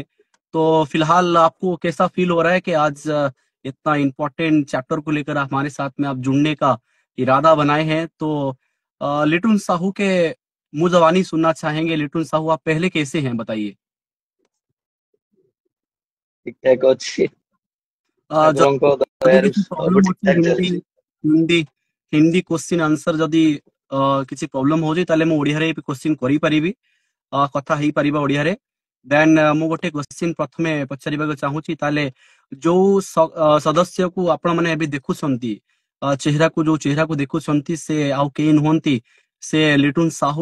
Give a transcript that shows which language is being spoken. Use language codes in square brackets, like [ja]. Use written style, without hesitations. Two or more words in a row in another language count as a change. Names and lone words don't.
[hi] तो फिलहाल आपको कैसा फील हो रहा है कि आज इतना [en] important chapter [hi] को लेकर हमारे साथ में आप जुड़ने का इरादा बनाए हैं? तो लिटुन साहू के मुंह जबानी सुनना चाहेंगे। लिटुन साहू, आप पहले कैसे हैं बताइए। ठीक ठाक अच्छी। [or] ଯଦି ଠାକୁରଙ୍କ ଯଦି ଦୟାରୁ କିଛି ସବୁ ପ୍ରୋବ୍ଲେମ ଠିକ ଅଛି ଠାକ ହିନ୍ଦୀ ଚାଲିଛି। ହିନ୍ଦୀ ହିନ୍ଦୀ [en] question answer [or] ଯଦି କିଛି ପ୍ରୋବ୍ଲେମ ହଉଛି ତାହେଲେ ମୁଁ ଓଡିଆରେ କ୍ୱେଶ୍ଚିନ୍ କରିପାରିବି, କଥା ହେଇପାରିବା ଓଡିଆରେ। ଦେନ୍ ମୁଁ ଗୋଟେ କ୍ୱେଶ୍ଚିନ୍ ପ୍ରଥମେ ପଚାରିବାକୁ ଚାହୁଁଛି। ତାହେଲେ ଯୋଉ ସଦସ୍ୟକୁ ଆପଣ ମାନେ ଏବେ ଦେଖୁଛନ୍ତି, ଯୋଉ ଚେହେରାକୁ ଦେଖୁଛନ୍ତି, ସେ ଆଉ କେହି ନୁହନ୍ତି, ସେ ଲିଟୁନ ସାହୁ।